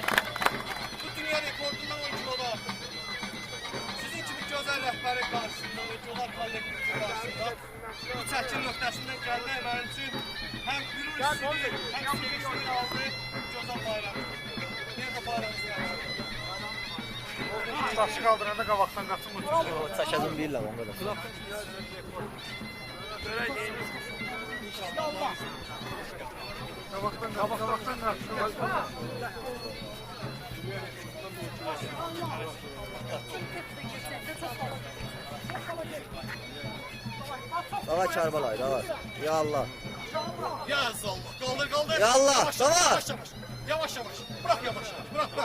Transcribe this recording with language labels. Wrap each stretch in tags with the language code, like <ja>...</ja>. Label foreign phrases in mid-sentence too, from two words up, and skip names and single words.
<az>Bu dünya rekordundan 10 kiloda artıq. Sizin kimi gözəl rəhbərin qarşısında, gözəl kollektivimizin qarşısında bu çəkin nöqtəsindən gəlmək mənim üçün həm qürur hissidir, həm sevinçli aldı gözəl bayrağımız. Nerede bayrağımız qalsın? Taşı qaldıranda qabaqdan qaçın bu tüzü. Çəkədim bilirlər onda da. Qabaqdan qaçın. Dava Kərbalay, dava.</az> <ar>Ya Allah. Ya Allah,</ar> <tr>kaldır kaldır.</tr> <ar>Ya Allah,</ar> <az>yavaş, tamam.</az> <tr>Yavaş yavaş, yavaş yavaş. Bırak yavaş yavaş, bırak bırak.</tr>